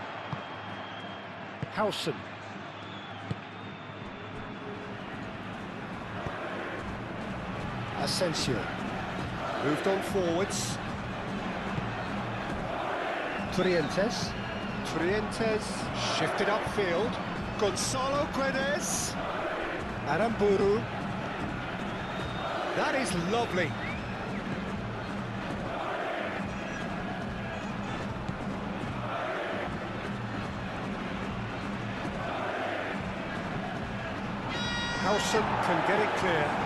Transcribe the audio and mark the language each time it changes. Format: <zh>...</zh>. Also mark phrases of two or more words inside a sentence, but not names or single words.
<en>Howson. Asensio. Moved on forwards. Trientes shifted upfield. Gonzalo Guedes. Aramburu. That is lovely. Howson can get it clear.</en>